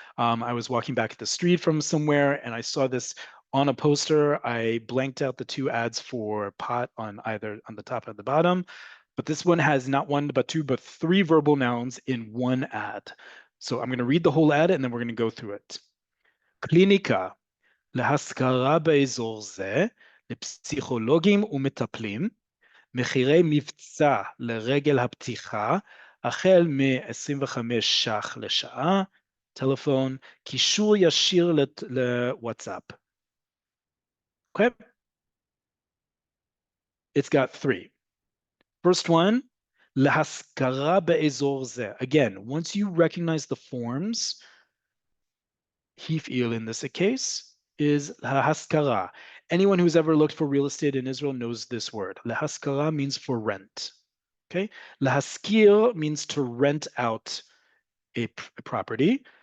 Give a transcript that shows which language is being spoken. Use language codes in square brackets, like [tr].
[en] I was walking back at the street from somewhere and I saw this on a poster. I blanked out the two ads for pot on either on the top or the bottom. But this one has not one, but two, but three verbal nouns in one ad. So I'm going to read the whole ad and then we're going to go through it. [he] קליניקה להשכרה באזור זה לפסיכולוגים ומטפלים. מחירי מבצע לרגל הפתיחה, החל מ-25 ש"ח לשעה, טלפון, קישור ישיר לוואטסאפ. [en] Okay, it's got three. First one, [he] להשכרה באזור זה. [en] Again, once you recognize the forms, Hif'il in this case is להשכרה. Anyone who's ever looked for real estate in Israel knows this word. להשכרה means for rent. Okay, להשכיר means to rent out a property.